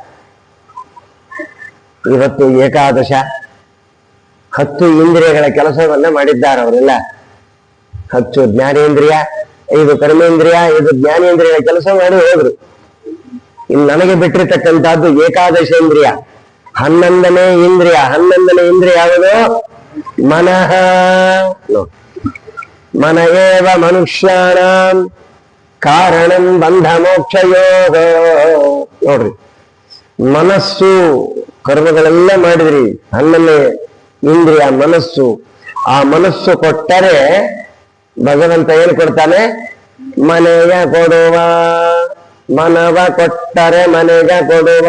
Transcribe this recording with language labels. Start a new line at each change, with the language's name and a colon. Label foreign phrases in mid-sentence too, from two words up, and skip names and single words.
Kannada: ಇವತ್ತು ಏಕಾದಶ 10 ಇಂದ್ರಿಯಗಳ ಕೆಲಸವನ್ನ ಮಾಡಿದ್ದಾರೆ ಅವರೆಲ್ಲ. 10 ಜ್ಞಾನೇಂದ್ರಿಯ, 5 ಕರ್ಮೇಂದ್ರಿಯ, 5 ಜ್ಞಾನೇಂದ್ರಿಯಗಳ ಕೆಲಸ ಮಾಡಿ ಹೋದ್ರು. ಇನ್ನು ನನಗೆ ಬಿಟ್ಟಿರ್ತಕ್ಕಂಥದ್ದು ಏಕಾದಶೇಂದ್ರಿಯ, 11ನೇ ಇಂದ್ರಿಯ. 11ನೇ ಇಂದ್ರಿಯ ಯಾವುದು?
Sanskrit: ಮನಃ. ಮನ ಏವ ಮನುಷ್ಯಾಣಂ ಕಾರಣಂ ಬಂಧ ಮೋಕ್ಷಯೋಗ.
Kannada: ನೋಡ್ರಿ, ಮನಸ್ಸು ಕರ್ಮಗಳೆಲ್ಲ ಮಾಡಿದ್ರಿ, 11ನೇ ಇಂದ್ರಿಯ ಮನಸ್ಸು. ಆ ಮನಸ್ಸು ಕೊಟ್ಟರೆ ಭಗವಂತ ಏನು ಕೊಡ್ತಾನೆ? ಮನೆಯ ಕೊಡುವ. ಮನವ ಕೊಟ್ಟರೆ ಮನೆಗ ಕೊಡುವ.